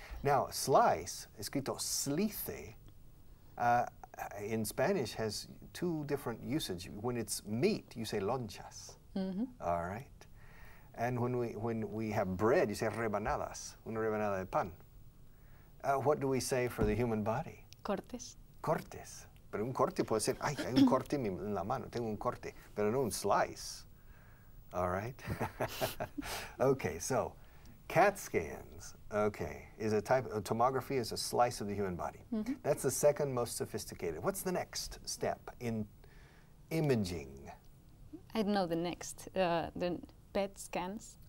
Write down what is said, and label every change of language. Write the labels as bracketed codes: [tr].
[en] Now, slice, [es] escrito [en] slice, in Spanish has 2 different usage. When it's meat, you say lonchas. All right. And when we have bread, you say rebanadas, [es] una rebanada de pan. [en] What do we say for the human body? [es] Cortes. Cortes. Pero un corte puede ser, ay, hay un corte en la mano, tengo un corte, pero no un slice. [en] All right? Okay, so CAT scans, okay, is a type of tomography, is a slice of the human body. Mm-hmm. That's the second most sophisticated. What's the next step in imaging? I don't know the next. The PET scans.